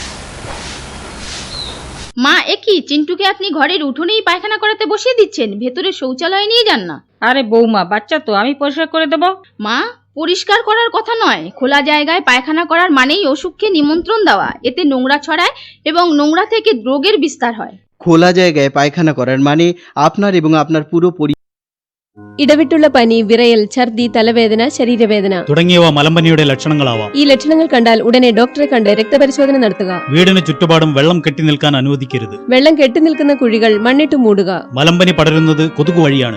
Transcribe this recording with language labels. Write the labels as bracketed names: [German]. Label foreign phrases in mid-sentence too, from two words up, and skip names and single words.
[Bangla] মা, এ কি, চিন্টুকে আপনি ঘরের উঠোনেই পায়খানা করাতে বসিয়ে দিচ্ছেন, ভেতরে শৌচালয় নিয়ে যান না। আরে বৌমা, বাচ্চা তো, আমি পরিষ্কার করে দেবো। মা, পরিষ্কার করার কথা নয়, খোলা জায়গায় পায়খানা করার মানেই অসুখকে নিমন্ত্রণ দেওয়া। এতে নোংরা ছড়ায় এবং নোংরা থেকে রোগের বিস্তার হয়। খোলা জায়গায় পায়খানা করার মানে আপনার এবং আপনার পুরো [Malayalam] ഇടവിട്ടുള്ള പനി, വിറയൽ, ഛർദി, തലവേദന, ശരീരവേദന തുടങ്ങിയവ മലമ്പനിയുടെ ലക്ഷണങ്ങളാവാം. ഈ ലക്ഷണങ്ങൾ കണ്ടാൽ ഉടനെ ഡോക്ടറെ കണ്ട് രക്തപരിശോധന നടത്തുക. വീടിന് ചുറ്റുപാടും വെള്ളം കെട്ടി നിൽക്കാൻ അനുവദിക്കരുത്. വെള്ളം കെട്ടി നിൽക്കുന്ന കുഴികൾ മണ്ണിട്ട് മൂടുക. മലമ്പനി പടരുന്നത് കൊതുക് വഴിയാണ്.